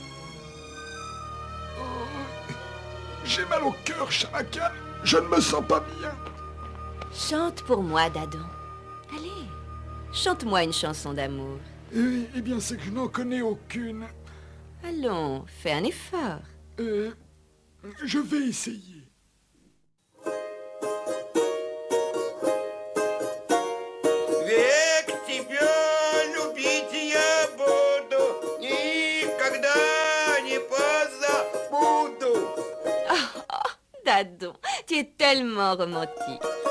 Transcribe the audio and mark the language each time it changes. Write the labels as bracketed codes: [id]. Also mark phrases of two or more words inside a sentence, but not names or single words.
[fr] J'ai mal au cœur, Shamakan. Je ne me sens pas bien. Chante pour moi, Dadon. Allez, chante-moi une chanson d'amour. Eh bien, c'est que je n'en connais aucune. Allons, fais un effort. Je vais essayer. [ru] Век тебя любить я буду, никогда не позабуду. [fr] Dadon, tu es tellement romantique.